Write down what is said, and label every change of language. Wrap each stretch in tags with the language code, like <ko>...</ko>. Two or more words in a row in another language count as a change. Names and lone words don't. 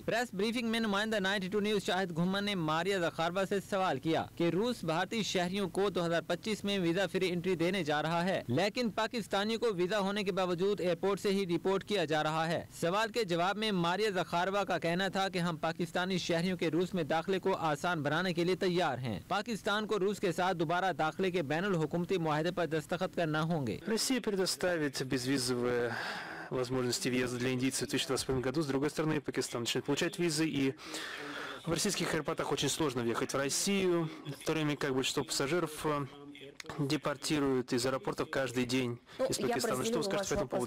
<ur>پریس بریفنگ میں نمائندہ 92 نیوز شاہد گھمن نے ماریا زخارووا سے سوال کیا کہ روس بھارتی شہریوں کو 2025 میں ویزا فری انٹری دینے جا رہا ہے، لیکن پاکستانیوں کو ویزا ہونے کے باوجود ایئرپورٹ سے ہی ڈیپورٹ کیا جا رہا ہے۔ سوال کے جواب میں ماریا زخارووا کا کہنا تھا کہ ہم پاکستانی شہریوں کے روس میں داخلے کو آسان بنانے کے لیے تیار ہیں۔ پاکستان کو روس کے ساتھ دوبارہ داخلے کے بین الحکومتی معاہدے پر دستخط کرنا ہوں گے۔</ur> <ru>Россия предоставит безвизовые возможности въезда для индийцев в 2021 году. С другой стороны, Пакистан начнет получать визы, и в российских аэропортах очень сложно въехать в Россию, в то время как большинство пассажиров депортируют из аэропортов каждый день из Пакистана. Что вы скажете по этому поводу?</ru>